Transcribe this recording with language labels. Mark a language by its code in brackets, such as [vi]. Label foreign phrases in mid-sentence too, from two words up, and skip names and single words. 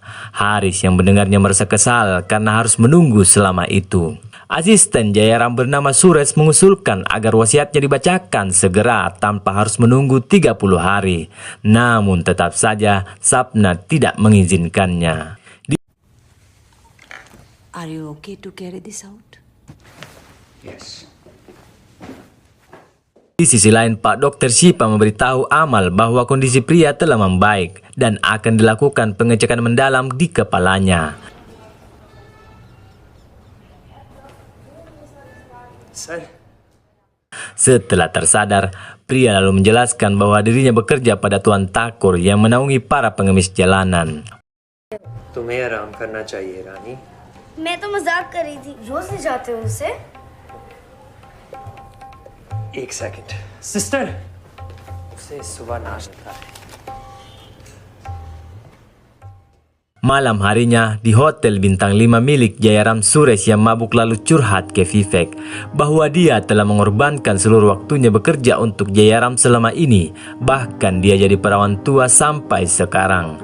[id] Haris yang mendengarnya merasa kesal karena harus menunggu selama itu. Asisten Jairam bernama Suresh mengusulkan agar wasiatnya dibacakan segera tanpa harus menunggu 30 hari. Namun tetap saja Sapna tidak mengizinkannya. [en] Are you okay to carry this out? Yes. [id] Di sisi lain, Pak Dr. Shipa memberitahu Amal bahwa kondisi pria telah membaik dan akan dilakukan pengecekan mendalam di kepalanya. [hi] सर [id] Setelah tersadar, pria lalu menjelaskan bahwa dirinya bekerja pada Tuan Thakur yang menaungi para pengemis jalanan. [hi] तुम्हें आराम करना चाहिए रानी. मैं तो मजाक कर रही थी. रोज ले जाते हो उसे? एक सेकंड. सिस्टर उसे सुबह नाश्ता है. [id] Malam harinya di hotel bintang 5 milik Jairam, Suresh yang mabuk lalu curhat ke Vivek bahwa dia telah mengorbankan seluruh waktunya bekerja untuk Jairam selama ini. Bahkan dia jadi perawan tua sampai sekarang.